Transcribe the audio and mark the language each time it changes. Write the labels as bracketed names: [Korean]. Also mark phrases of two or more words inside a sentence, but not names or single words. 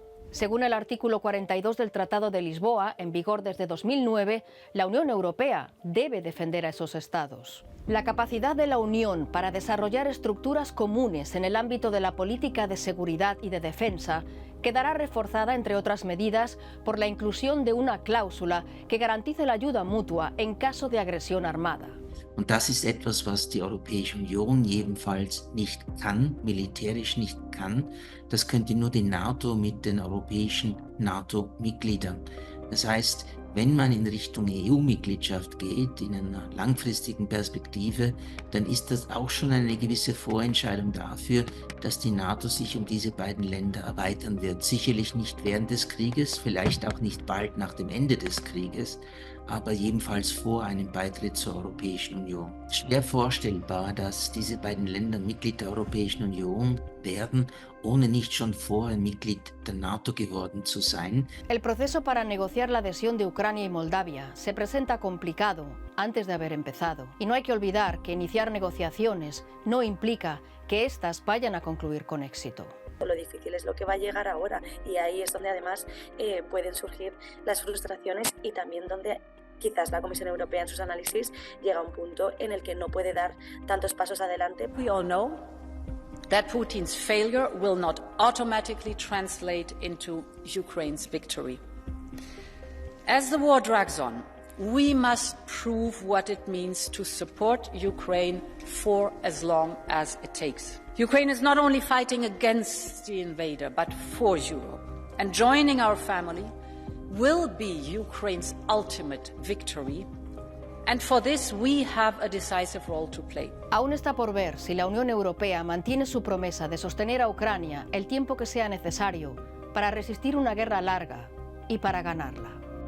[Spanish] Según el artículo 42 del Tratado de Lisboa, en vigor desde 2009, la Unión Europea debe defender a esos estados. La capacidad de la Unión para desarrollar estructuras comunes en el ámbito de la política de seguridad y de defensa quedará reforzada, entre otras medidas, por la inclusión de una cláusula que garantice la ayuda mutua en caso de agresión armada. [German] Und das ist etwas, was die Europäische Union jedenfalls nicht kann, militärisch nicht kann. Das könnte nur die NATO mit den europäischen NATO-Mitgliedern. Das heißt, wenn man in Richtung EU-Mitgliedschaft geht, in einer langfristigen Perspektive, dann ist das auch schon eine gewisse Vorentscheidung dafür, dass die NATO sich um diese beiden Länder erweitern wird. Sicherlich nicht während des Krieges, vielleicht auch nicht bald nach dem Ende des Krieges, aber jedenfalls vor einem Beitritt zur Europäischen Union. Schwer vorstellbar, dass diese beiden Länder Mitglied der Europäischen Union werden, ohne nicht schon vorher Mitglied der NATO geworden zu sein. [Spanish] El proceso para negociar la adhesión de Ucrania y Moldavia se presenta complicado antes de haber empezado. Y no hay que olvidar que iniciar negociaciones no implica que éstas vayan a concluir con éxito. Lo difícil es lo que va a llegar ahora y ahí es donde además pueden surgir las frustraciones y también donde quizás la Comisión Europea en sus análisis llega a un punto en el que no puede dar tantos pasos adelante. [English] We all know that Putin's failure will not automatically translate into Ukraine's victory. As the war drags on, we must prove what it means to support Ukraine for as long as it takes. Ukraine is not only fighting against the invader, but for Europe. And joining our family will be Ukraine's ultimate victory. And for this, we have a decisive role to play. [Spanish] Aún está por ver si la Unión Europea mantiene su promesa de sostener a Ucrania el tiempo que sea necesario para resistir una guerra larga y para ganarla.